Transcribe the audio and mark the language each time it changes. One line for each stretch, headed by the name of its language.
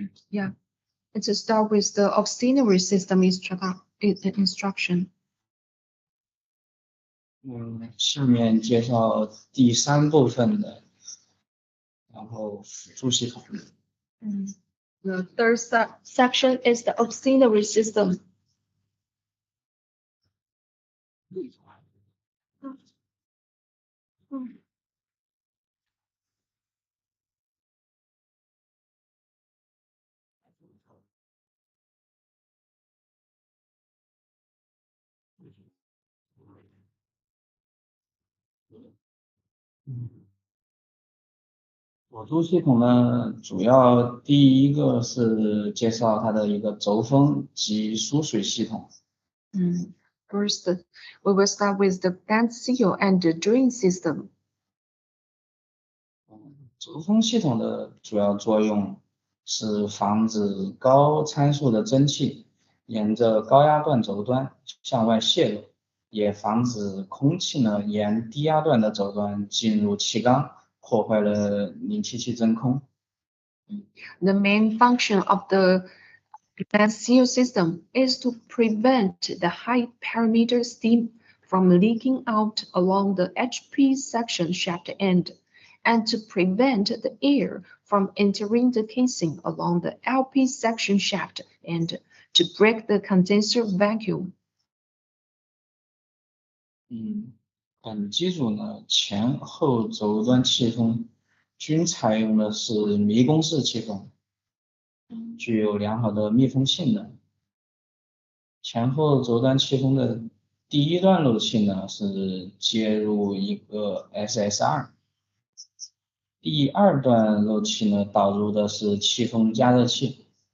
English: Yeah. Let's start with the auxiliary system instruction.
Chinese: 下面介绍第3部分的，然后辅助系统。
English: The third section is the auxiliary system.
Chinese: 辅助系统呢，主要第一个是介绍它的一个轴封及输水系统。
English: First, we will start with the plant seal and the drain system.
Chinese: 轴封系统的主要作用是防止高参数的蒸汽沿着高压段轴端向外泄漏，也防止空气呢沿低压段的轴端进入气缸，破坏了凝气器真空。
English: The main function of the plant seal system is to prevent the high parameter steam from leaking out along the HP section shaft end, and to prevent the air from entering the casing along the LP section shaft end to break the condenser vacuum.
Chinese: 本机组呢前后轴端气封均采用的是迷宫式气封，具有良好的密封性能。前后轴端气封的第一段漏气呢是接入一个 SSR， 第二段漏气呢导入的是气封加热器。